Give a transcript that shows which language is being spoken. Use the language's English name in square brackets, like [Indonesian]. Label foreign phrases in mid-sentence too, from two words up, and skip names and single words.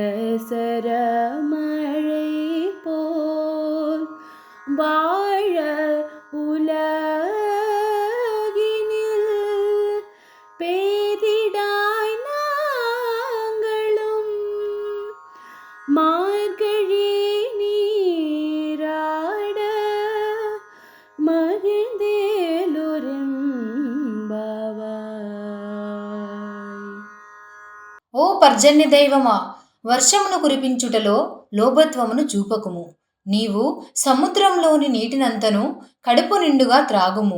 [Tamil] சரமழை போல் வாழ உலகினில் பேரிடாய் நாங்களும் மார்கழி நீராட [Telugu] ఓ పర్జన్య దైవమా, వర్షమును కురిపించుటలో లోభత్వమును చూపకుము. నీవు సముద్రంలోని నీటినంతను కడుపు నిండుగా త్రాగుము.